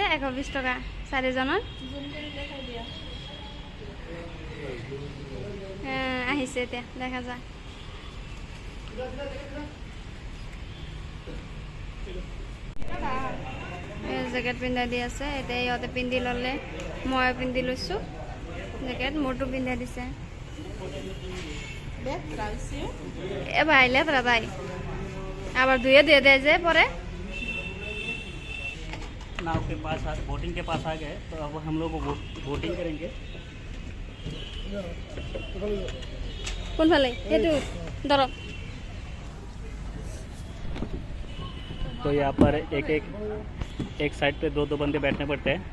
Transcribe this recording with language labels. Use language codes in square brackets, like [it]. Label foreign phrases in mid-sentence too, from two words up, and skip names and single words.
[as] 120 টকা 4জনৰ। আহিছে এতিয়া, দেখা যায়। জেকেট পিন্ধাই দি আছে। এতিয়া ইহঁতে পিন্ধি ল'লে, ময়ো পিন্ধি লৈছোঁ জেকেট। মোৰটো পিন্ধাই দিছে। [bn] ভাই লেতরা ভাই, আবার ধুয়ে দিয়ে দেয় যে পরে। [hi] नाव के पास बोटिंग के पास आ गए, तो अब हम लोग बोटिंग करेंगे। [as] কোন ফালে? এইটো ধৰক। [hi] तो यहाँ पर एक साइड पे दो बंदे बैठने पड़ते हैं।